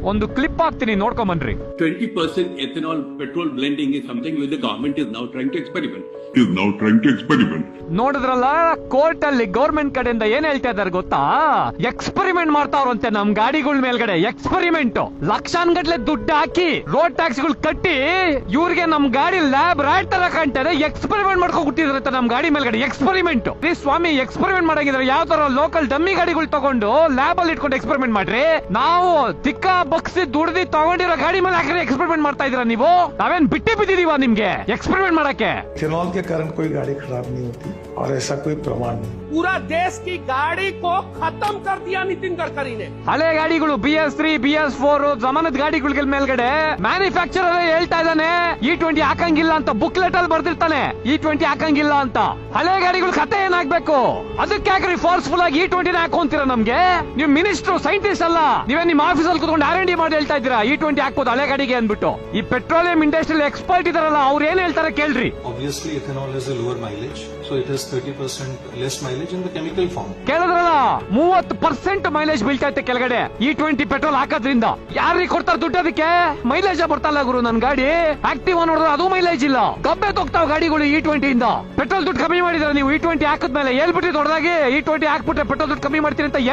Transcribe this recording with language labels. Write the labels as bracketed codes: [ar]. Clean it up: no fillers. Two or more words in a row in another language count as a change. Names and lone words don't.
[kn] ಒಂದು ಕ್ಲಿಪ್ ಹಾಕ್ತೀನಿ ನೋಡ್ಕೊಂಬನ್ರಿ. [en] 20% ethanol petrol blending is something which the government is now trying to experiment. [kn] ನೋಡಿದ್ರಲ್ಲ, ಕೋರ್ಟ್ ಅಲ್ಲಿ ಗೌರ್ಮೆಂಟ್ ಕಡೆಯಿಂದ ಏನ್ ಹೇಳ್ತಾ ಇದಾರೆ ಗೊತ್ತಾ? ಎಕ್ಸ್ಪೆರಿಮೆಂಟ್ ಮಾಡ್ತಾವ್ರಂತೆ ನಮ್ ಗಾಡಿಗಳ ಮೇಲ್ಗಡೆ. ಎಕ್ಸ್ಪೆರಿಮೆಂಟ್ ಲಕ್ಷಾನ್ಗಟ್ಲೆ ದುಡ್ಡು ಹಾಕಿ [en] road tax [kn] ಗಳು ಕಟ್ಟಿ ಇವ್ರಿಗೆ ನಮ್ ಗಾಡಿ ಲ್ಯಾಬ್ ರಾಡ್ ತರ ಕಾಣ್ತಾರೆ. ಎಕ್ಸ್ಪೆರಿಮೆಂಟ್ ಮಾಡ್ಕೊಂಡ್ಬಿಟ್ಟಿದ್ರಂತೆ ನಮ್ ಗಾಡಿ ಮೇಲ್ಗಡೆ. ಎಕ್ಸ್ಪೆರಿಮೆಂಟ್ ಸ್ವಾಮಿ, ಎಕ್ಸ್ಪೆರಿಮೆಂಟ್ ಮಾಡಂಗಿದ್ರೆ ಯಾವ ತರ [en] local dummy [kn] ಗಾಡಿಗಳು ತಗೊಂಡು ಲ್ಯಾಬ್ ಅಲ್ಲಿ ಇಟ್ಕೊಂಡು ಎಕ್ಸ್ಪೆರಿಮೆಂಟ್ ಮಾಡ್ರಿ. ನಾವು ತಿಕ್ಕ ಬಗ್ಸಿ ದುಡ್ದಿ ತಗೊಂಡಿರೋ ಗಾಡಿ ಮೇಲೆ ಹಾಕಿ ಎಕ್ಸ್ಪೆರಿಮೆಂಟ್ ಮಾಡ್ತಾ ಇದೀರಾ ನೀವು? ನಾವೇನ್ ಬಿಟ್ಟೆ ಬಿದ್ದಿದೀವ ನಿಮ್ಗೆ ಎಕ್ಸ್ಪೆರಿಮೆಂಟ್ ಮಾಡಕ್ಕೆ? [hi] इथेनॉल के कारण कोई गाड़ी खराब नहीं होती और ऐसा कोई प्रमाण नहीं। पूरा देश की गाड़ी को खत्म कर दिया नितिन गडकरी ने। [kn] ಹಳೆ ಗಾಡಿಗಳು BS3 BS4 ಜಮಾನದ ಗಾಡಿಗಳ ಮೇಲ್ಗಡೆ ಮ್ಯಾನುಫ್ಯಾಕ್ಚರರ್ ಹೇಳ್ತಾ ಇದ್ದಾನೆ E20 ಹಾಕಂಗಿಲ್ಲ ಅಂತ. ಬುಕ್ಲೆಟ್ ಅಲ್ಲಿ ಬರ್ದಿರ್ತಾನೆ E20 ಹಾಕಂಗಿಲ್ಲ ಅಂತ. ಹಳೆ ಗಾಡಿಗಳ ಕತೆ ಏನಾಗ್ಬೇಕು? ಅದಕ್ಕೆ ಯಾಕ್ರಿ ಫೋರ್ಸ್ಫುಲ್ ಆಗಿ E20 ಹಾಕೊಂತೀರ ನಮ್ಗೆ? ನೀವು [en] minister scientist [kn] ಅಲ್ಲ, ನೀವೇ ನಿಮ್ಮ ಆಫೀಸ್ ಅಲ್ಲಿ ಕುತ್ಕೊಂಡು R&D ಮಾಡಿ ಹೇಳ್ತಾ ಇದ್ದೀರಾ E20 ಹಾಕ್ಬೋದು ಹಳೆ ಗಾಡಿಗೆ ಅಂದ್ಬಿಟ್ಟು. ಈ [en] petroleum industrial expert [kn] ಇದಾರಲ್ಲ, ಅವ್ರು ಏನ್ ಹೇಳ್ತಾರೆ ಕೇಳ್ರಿ. [en] Obviously, ethanol has a lower mileage, so it has 30% less mileage in the chemical form. [kn] ಕೇಳಿದ್ರಲ್ಲ, 30% ಮೈಲೇಜ್ ಬೀಳ್ತೈತೆ ಕೆಳಗಡೆ E20 ಪೆಟ್ರೋಲ್ ಹಾಕೋದ್ರಿಂದ. ಯಾರಿಗೆ ಕೊಡ್ತಾರ ದುಡ್ಡು ಅದಕ್ಕೆ? ಮೈಲೇಜ್ ಬರ್ತಲ್ಲ ಗುರು. ನನ್ ಗಾಡಿ ಆಕ್ಟಿವ್ ನೋಡಿದ್ರೆ ಅದು ಮೈಲೇಜ್ ಇಲ್ಲ. ಗಬ್ಬೆ ತೊಗ್ತಾವ ಗಾಡಿಗಳು E20 ಇಂದ. ಪೆಟ್ರೋಲ್ ದುಡ್ಡು ಕಮ್ಮಿ ಮಾಡಿದ್ರೆ ನೀವು E20 ಹಾಕಿದ್ಮೇಲೆ ಹೇಳ್ಬಿಟ್ಟಿ ದೊಡ್ಡದಾಗಿ E20 ಹಾಕ್ಬಿಟ್ರೆ ಪೆಟ್ರೋಲ್ ದುಡ್ಡು ಕಮ್ಮಿ ಮಾಡ್ತೀರಿ ಅಂತ.